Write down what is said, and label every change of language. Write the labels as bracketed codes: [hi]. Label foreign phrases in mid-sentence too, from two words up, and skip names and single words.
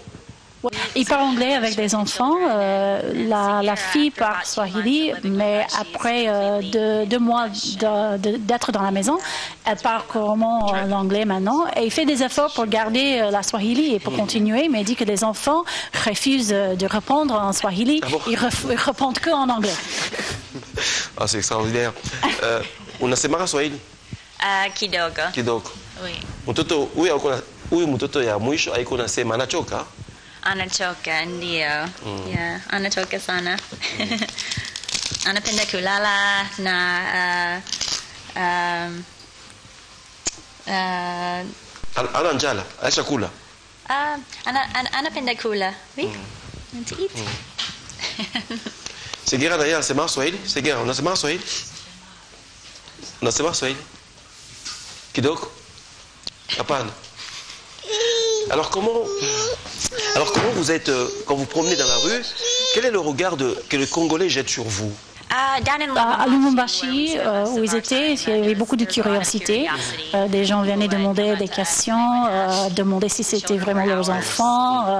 [fr] Ils parlent anglais avec les enfants. La fille parle swahili, mais après 2 mois d'être dans la maison, elle parle couramment l'anglais maintenant. Et il fait des efforts pour garder la swahili et pour continuer, mais il dit que les enfants refusent de répondre en swahili. Ah bon? Ils répondent que en anglais. Ah, c'est extraordinaire. [sw] Unasema Swahili? Kidogo. Kidogo. [fr] Oui. [sw] Mtoto huyu mtoto ya mwisho aiko nasema anachoka? Anachoka, ndio. Yeah, anachoka sana. Anapenda kulala na ana njala, acha kula. Anapenda kula. [fr] Oui. [en] To eat. [sw] Segera d'ailleurs, anasema Swahili? Segera, unasema Swahili? Unasema Swahili? Kidogo? Hapana. [fr] Alors comment vous êtes, quand vous promenez dans la rue, quel est le regard que les Congolais jettent sur vous? À Lubumbashi, où ils étaient, il y avait beaucoup de curiosité. Des gens venaient demander des questions, demander si c'était vraiment leurs enfants.